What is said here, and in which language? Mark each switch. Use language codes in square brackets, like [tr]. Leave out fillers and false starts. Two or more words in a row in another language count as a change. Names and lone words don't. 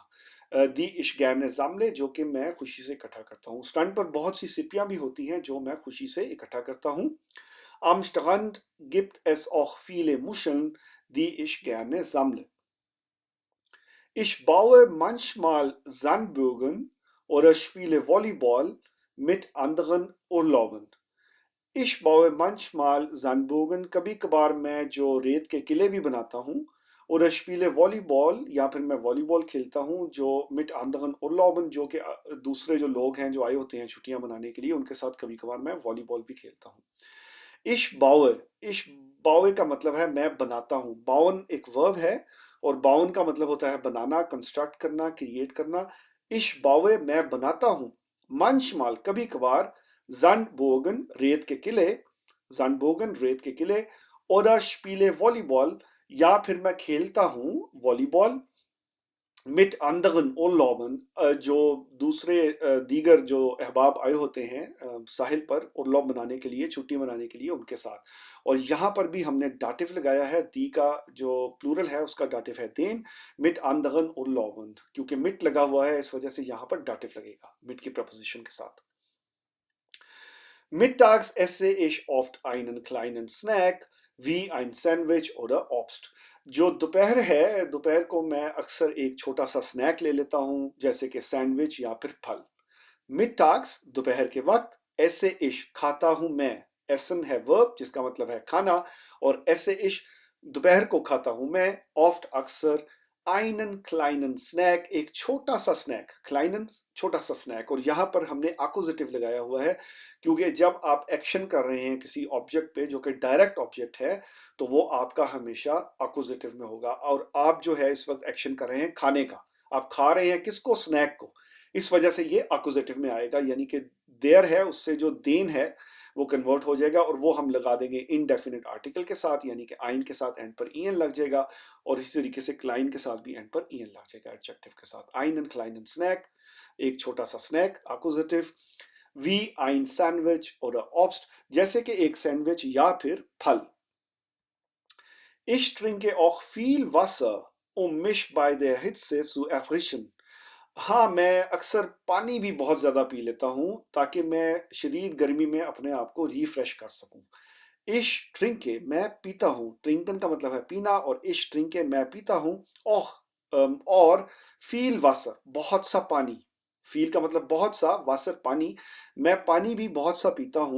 [de] die ich gerne sammle, [hi] जो कि मैं खुशी से इकट्ठा करता हूँ. स्ट्रैंड पर बहुत सी सिपियां भी होती हैं जो मैं खुशी से इकट्ठा करता हूँ. [de] Am Strand gibt es auch viele Muscheln, die ich gerne sammle. Ich baue manchmal Sandburgen oder spiele Volleyball mit anderen Urlaubern. Ich baue manchmal Sandburgen, [hi] कभी कभार मैं जो रेत के किले भी बनाता हूँ. और spiele वॉलीबॉल, या फिर मैं वॉलीबॉल खेलता हूँ जो [de] mit anderen Urlauben, [hi] जो कि दूसरे जो लोग हैं जो आए होते हैं छुट्टियां मनाने के लिए, उनके साथ कभी कभार मैं वॉलीबॉल भी खेलता हूँ. [de] Ich baue [hi] का मतलब है मैं बनाता हूँ. bauen एक वर्ब है, और bauen का मतलब होता है बनाना, कंस्ट्रक्ट करना, क्रिएट करना. [de] Ich baue, [hi] मैं बनाता हूँ. manchmal, कभी कभार. Sandburgen, रेत के किले, Sandburgen, रेत के किले. [de] oder spiele Volleyball, [hi] या फिर मैं खेलता हूँ वॉलीबॉल. [de] mit anderen Urlauben [hi] जो दूसरे दीगर जो अहबाब आए होते हैं साहिल पर उर्लॉब मनाने के लिए, छुट्टी मनाने के लिए उनके साथ। और यहाँ पर भी हमने डाटिव लगाया है, दी का जो प्लूरल है उसका डाटिव है [de] den mit anderen Urlauben, [hi] क्योंकि मिट लगा हुआ है इस वजह से यहाँ पर डाटिव लगेगा मिट की प्रपोजिशन के साथ। [de] Mittags esse ich oft einen kleinen Snack wie ein Sandwich oder Obst। [hi] जो दोपहर है, दोपहर को मैं अक्सर एक छोटा सा स्नैक ले लेता हूँ, जैसे कि सैंडविच या फिर फल। मिटाग्स दोपहर के वक्त, [de] esse ich [hi] खाता हूँ मैं, एसन है वर्ब जिसका मतलब है खाना, और [de] esse ich [hi] दोपहर को खाता हूँ मैं, ऑफ्ट अक्सर, [de] einen kleinen [hi] स्नैक एक छोटा सा स्नैक, kleinen छोटा सा स्नैक, और यहाँ पर हमने एक्कुजेटिव लगाया हुआ है क्योंकि जब आप एक्शन कर रहे हैं किसी ऑब्जेक्ट पे जो कि डायरेक्ट ऑब्जेक्ट है तो वो आपका हमेशा एक्कुजेटिव में होगा। और आप जो है इस वक्त एक्शन कर रहे हैं खाने का, आप खा रहे हैं किसको, स्नैक को, इस वजह से ये एक्कुजेटिव में आएगा, यानी कि देयर है उससे जो देन है वो कन्वर्ट हो जाएगा और वो हम लगा देंगे [en] indefinite article [hi] के साथ, यानी कि आइन के साथ एंड पर ईएन लग जाएगा, और इसी तरीके से क्लाइन के साथ भी एंड पर ईएन लग जाएगा एडजेक्टिव के साथ। आइन एंड क्लाइन एंड स्नैक, एक छोटा सा स्नैक एक्कुजेटिव। [de] wie ein Sandwich [hi] और ऑब्स्ट, जैसे कि एक सैंडविच या फिर फल। [de] Ich trinke auch viel Wasser, mich bei der Hitze zu erfrischen। [hi] हाँ, मैं अक्सर पानी भी बहुत ज्यादा पी लेता हूँ ताकि मैं शदीद गर्मी में अपने आप को रिफ्रेश कर सकूं। [de] ich trinke [hi] मैं पीता हूँ, ट्रिंकन का मतलब है पीना, और [de] ich trinke [hi] मैं पीता हूँ, ओह और [de] viel Wasser [hi] बहुत सा पानी, फील का मतलब बहुत सा, वासर पानी, मैं पानी भी बहुत सा पीता हूँ।